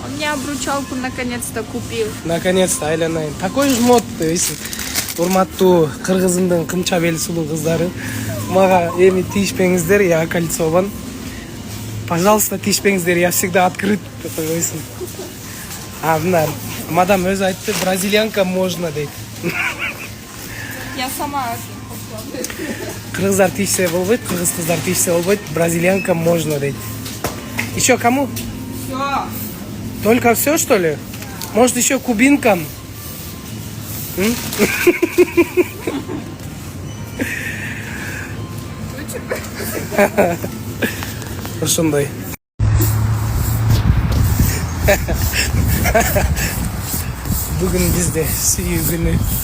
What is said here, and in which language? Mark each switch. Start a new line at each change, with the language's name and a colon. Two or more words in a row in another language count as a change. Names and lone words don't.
Russian: меня обручалку наконец-то купил. Наконец-то айланайын. Такой жмот, дейсиң.
Kyrgyz: Урматтуу кыргызымдын кымча бели сулуу кыздары. Мага эми тийишпеңиздер,
Russian: я кольцован. Пожалуйста, тийишпеңиздер, я всегда открыт,
Kyrgyz: дейсиң. А мына мадам өзү айтты,
Russian: бразильянка можно дейт. Я сама.
Kyrgyz: Кыргыздар тийишсе болбойт, кыргыз кыздар тийишсе болбойт,
Russian: бразильянка можно дейт. Еще кому? Все. Только все, что ли? Может, еще кубинкам?
Kyrgyz: Ушундай. Бүгүн бизде сүйүү күнү.